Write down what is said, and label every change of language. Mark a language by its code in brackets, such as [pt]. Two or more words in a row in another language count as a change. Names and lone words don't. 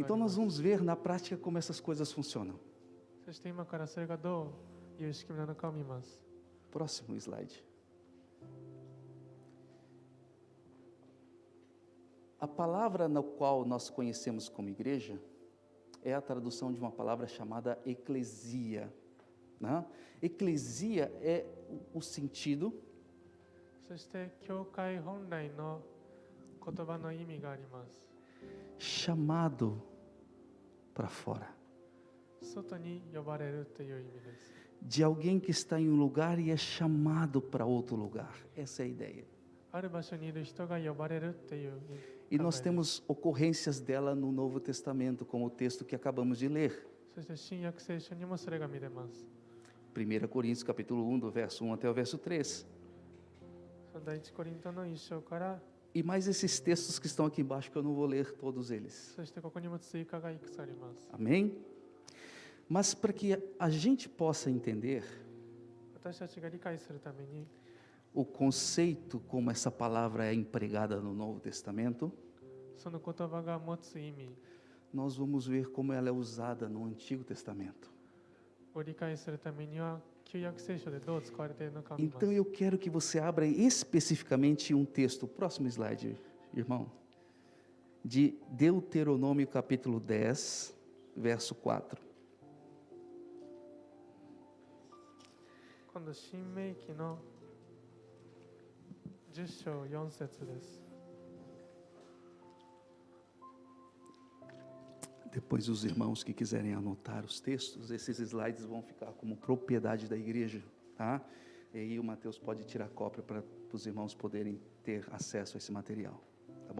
[pt] Então [ja] ま [pt] nós [ja] す。 [pt] vamos ver na prática como essas coisas funcionam. [ja] そして今からそれがどういう仕組みなのかを見ます。 [pt] Próximo slide. A palavra na qual nós conhecemos como igreja é a tradução de uma palavra chamada eclesia, né? Eclesia é o sentido [ja] そして教会本来の言葉の意味があります。 [pt] chamado para fora, [ja] 外に呼ばれるという意味です。 [pt] de alguém que está em um lugar e é chamado para outro lugar. Essa é a ideia. [ja] ある場所にいる人が呼ばれるっていう [pt] E [ja] 考え [pt] nós [ja] です。 [pt] temos ocorrências dela no Novo Testamento, como o texto que acabamos de ler. [ja] そして新約聖書にもそれが見れます。 [pt] 1 Coríntios capítulo 1, do verso 1 até o verso 3. [ja] その第一コリントの一章から、 [pt] E mais esses textos que estão aqui embaixo, que eu não vou ler todos eles. [ja] そしてここにも追加がいくつあります。 [pt] Amém? Mas para que a gente possa entender [ja] 私たちが理解するために、 [pt] o conceito como essa palavra é empregada no Novo Testamento, [ja] その言葉が持つ意味 [pt] nós vamos ver como ela é usada no Antigo Testamento. [ja] を理解するためには、旧約聖書でどう使われているのかを見ます。 [pt] Então eu quero que você abra especificamente um texto, próximo slide, irmão, de Deuteronômio capítulo 10, verso 4. [ja] 今度、新明記の10章4節です。 [pt] Depois os irmãos que quiserem anotar os textos, esses slides vão ficar como propriedade da igreja, tá? E aí o Mateus pode tirar cópia para os irmãos poderem ter acesso a esse material, tá bom?